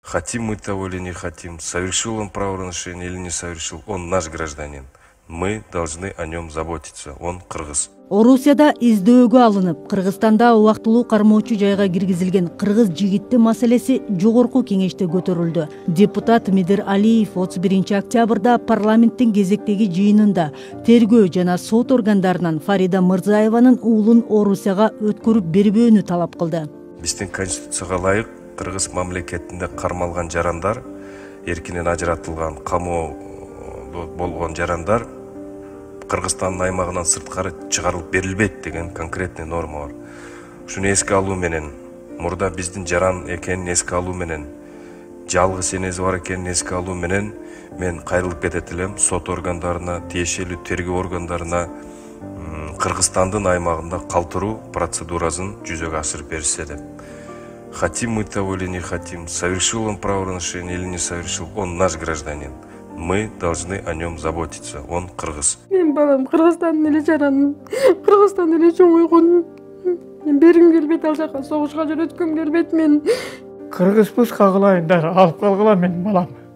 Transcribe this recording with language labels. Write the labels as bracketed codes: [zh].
[ru] Хотим мы того или не хотим, совершил он правонарушение или не совершил, он наш гражданин. Мы должны о нем заботиться, он кыргыз. [ky] Орусияда издөөгө алынып, Кыргызстанда убактылуу кармоочу жайга киргизилген кыргыз жигити маселеси жогорку кеңеште көтөрүлдү. Депутат Мидир Алиев 31 октябрда парламенттин кезектеги жыйынында тергөө жана сот органдарынан Фарида Мырзаеванын уулун Орусияга өткөрүп бербөөнү талап кылды. Биздин конституцияга ылайык кыргыз мамлекетинде кармалган жарандар, эркинен ажыратылган, камоодо болгон жарандар Кыргызстандын аймагынан сырткары чыгарылып берилбейт деген конкретный норма бар. Ушуну эске алуу менен, мурда биздин жаран экенин эске алуу менен, жалгыз энеси бар экенин эске алуу менен мен кайрылып кетет элем сот органдарына, тиешелүү тергөө органдарына Кыргызстандын аймагында калтыруу процедурасын жүзөгө ашырып беришсе деп. [ru] Хотим мы того или не хотим, совершил он правонарушение или не совершил, он наш гражданин. Мы должны о нем заботиться, он кыргыз. [ky] Мен балам Кыргызстандын эле жаранын, Кыргызстандын эле чоң уйгунун. Мен бергим келбейт, ал жака согушка жөнөткөм келбейт мен. Кыргызбыз кагылайындар, алып калгыла мен балам.